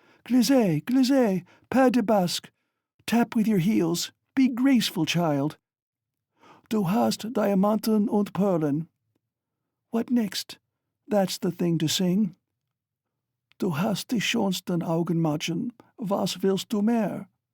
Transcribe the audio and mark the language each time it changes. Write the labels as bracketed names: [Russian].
[French] Glissez, glissez, pas de basque. [English] Tap with your heels, be graceful, child. [German] Du hast Diamanten und Perlen. [English] What next? That's the thing to sing. [German] Du hast die schönsten Augenmachen, was willst du mehr?